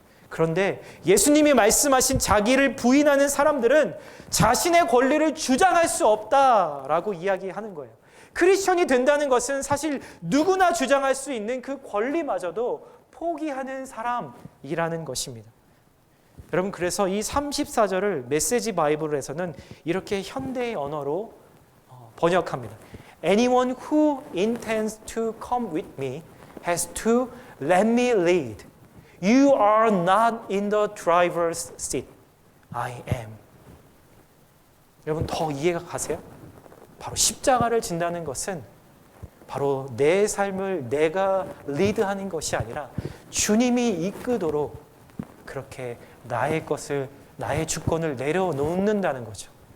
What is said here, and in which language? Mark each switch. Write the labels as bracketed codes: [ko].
[ko] 그런데 예수님이 말씀하신 자기를 부인하는 사람들은 자신의 권리를 주장할 수 없다라고 이야기하는 거예요. 크리스천이 된다는 것은 사실 누구나 주장할 수 있는 그 권리마저도 포기하는 사람이라는 것입니다. 여러분, 그래서 이 34절을 메시지 바이블에서는 이렇게 현대의 언어로 번역합니다. [en] Anyone who intends to come with me has to let me lead. You are not in the driver's seat. I am. [ko] 여러분 더 이해가 가세요? 바로 십자가를 진다는 것은 바로 내 삶을 내가 리드하는 것이 아니라 주님이 이끄도록 그렇게 나의 것을, 나의 주권을 내려놓는다는 거죠.